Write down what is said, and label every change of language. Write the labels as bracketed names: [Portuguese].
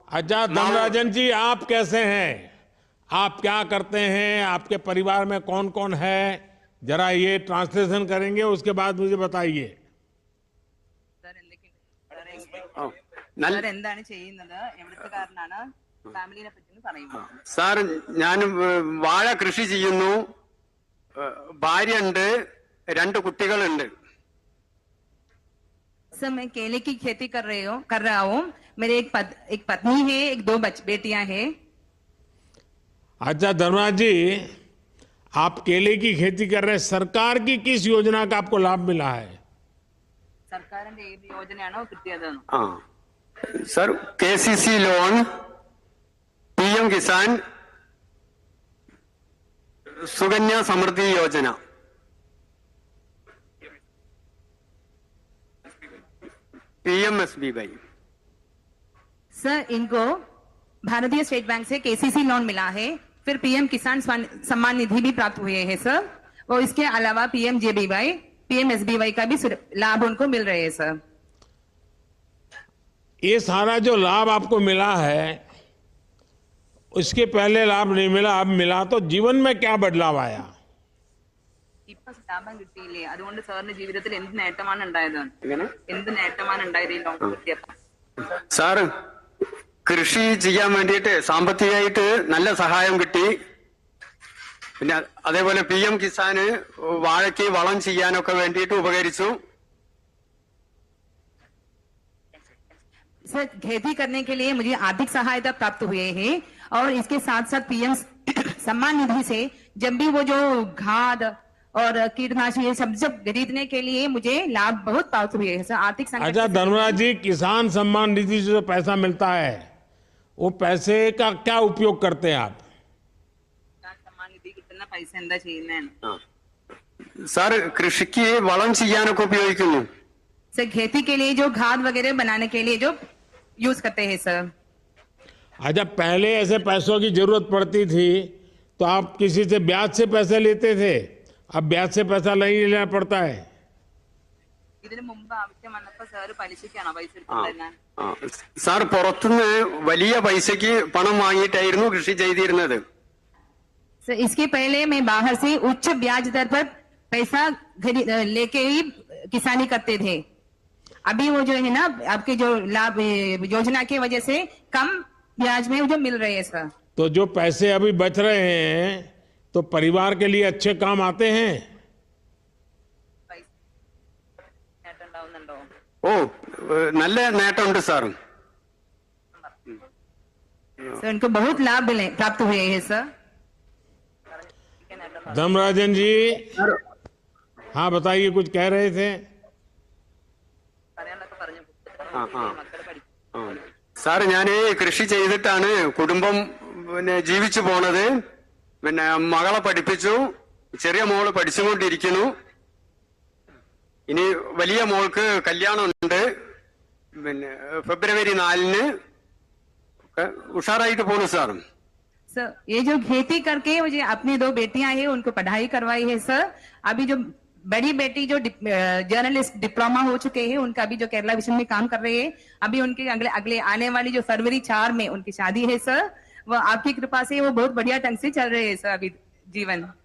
[Hindi] अच्छा धर्मराजन जी, आप कैसे हैं, आप क्या करते हैं, आपके परिवार में कौन कौन है, जरा ये ट्रांसलेशन करेंगे, उसके बाद मुझे बताइए। [Malayalam] ഓ, നല്ല സാർ എന്താണ് ചെയ്യുന്നത്, എവിടുത്തുകാരനാണ്, ഫാമിലിനെ പറ്റി പറയുമോ? സാർ ഞാൻ വാഴ കൃഷി ചെയ്യുന്നു, ഭാര്യയുണ്ട്, 2 കുട്ടികളുണ്ട്। [Hindi] सर मैं केले की खेती कर रहा हूँ। मेरे एक पत्नी है, एक 2 बेटियां हैं। अच्छा धर्मराज जी, आप केले की खेती कर रहे हैं, सरकार की किस योजना का आपको लाभ मिला है। [Malayalam] സർക്കാരിന്റെ ഏത് യോജനയാണോ കിട്ടിയത്? ആ sir, KCC loan, PM Kisan, Sukanya Samriddhi Yojana, PMSBY। [Hindi] Sir इनको भारतीय स्टेट बैंक से KCC लोन मिला है, फिर PM किसान सम्मान निधि भी प्राप्त हुए हैं सर, और इसके अलावा PMJBY, PMSBY का भी लाभ उनको मिल रहे हैं सर। ये सारा जो लाभ आपको मिला है, उसके पहले लाभ नहीं मिला, अब मिला, तो जीवन में क्या बदलाव आया। [Malayalam] ഇപ്പൊ ലാഭം കിട്ടിയില്ലേ, അതുകൊണ്ട് സാറിന്റെ ജീവിതത്തിൽ എന്ത് നേട്ടമാണ് ഉണ്ടായത്? എങ്ങനെ? എന്ത് നേട്ടമാണ് ഉണ്ടായത് ഈ ലോൺ കിട്ടിയപ്പോൾ? സാർ കൃഷി ചെയ്യാൻ വേണ്ടിയിട്ട് സാമ്പത്തികമായിട്ട് നല്ല സഹായം കിട്ടി. പിന്നെ അതേപോലെ PM കിസാന് വാഴയ്ക്ക് വളം ചെയ്യാനൊക്കെ വേണ്ടിയിട്ട് ഉപകരിച്ചു. [Hindi] सर खेती करने के लिए मुझे आर्थिक सहायता प्राप्त हुए हैं, और इसके साथ साथ PM सम्मान निधि से जब भी वो जो खाद और कीटनाशक ये सब खरीदने के लिए मुझे लाभ बहुत प्राप्त हुए हैं सर। आर्थिक संकट अच्छा से- धर्मराज जी, किसान सम्मान निधि से जो पैसा मिलता है, वो पैसे का क्या उपयोग करते हैं आप। किसान सम्मान निधि कितना पैसा [Malayalam] എന്താ ചെയ്യുന്നതാണ്? സാർ കൃഷിക്ക് വളം ചെയ്യാനൊക്കെ ഉപയോഗിക്കുന്നു. [Hindi] सर खेती के लिए जो खाद वगैरह बनाने के लिए जो यूज करते हैं सर। अच्छा, पहले ऐसे पैसों की जरूरत पड़ती थी तो आप किसी से ब्याज से पैसे लेते थे, अब ब्याज से पैसा नहीं लेना पड़ता है। [Malayalam] ഇതിനു മുമ്പ് ആവശ്യം വന്നപ്പോൾ സാർ പലിശയ്ക്കാണോ പൈസ എടുത്തിരുന്നത്? ആ, സാർ പുറത്തുനിന്ന് വലിയ പൈസക്ക് പണം വാങ്ങിയിട്ടായിരുന്നു കൃഷി ചെയ്തിരുന്നത്. [Hindi] सर इसके पहले मैं बाहर से उच्च ब्याज दर पर पैसा लेके ही किसानी करते थे। अभी वो जो है ना आपके जो लाभ योजना की वजह से कम ब्याज में जो मिल रहे हैं सर। तो जो पैसे अभी बच रहे हैं तो परिवार के लिए अच्छे काम आते हैं। [Malayalam] ഓ, നല്ല നേട്ടമുണ്ട് സാർ. [Hindi] सर उनको बहुत लाभ मिले प्राप्त हुए हैं सर। धर्मराजन जी, हाँ बताइए, कुछ कह रहे थे। ആ, ആ. ആ. [Malayalam] സാർ ഞാൻ കൃഷി ചെയ്തിട്ടാണ് കുടുംബം പിന്നെ ജീവിച്ചു പോണത്. പിന്നെ മകളെ പഠിപ്പിച്ചു, ചെറിയ മോള് പഠിച്ചുകൊണ്ടിരിക്കുന്നു. ഇനി വലിയ മോൾക്ക് കല്യാണം ഉണ്ട്, പിന്നെ ഫെബ്രുവരി 4-ന്. ഉഷാറായിട്ട് പോണു സാർ. [Hindi] सर ये जो खेती करके मुझे अपनी 2 बेटियां हैं उनको पढ़ाई करवाई है सर। अभी जो बड़ी बेटी जो जर्नलिस्ट डिप्लोमा हो चुके हैं, उनका अभी जो केरला विजन में काम कर रहे हैं, अभी उनके अगले अगले आने वाली जो फरवरी 4 में उनकी शादी है सर, वो आपकी कृपा से वो बहुत बढ़िया ढंग से चल रहे हैं सर अभी जीवन।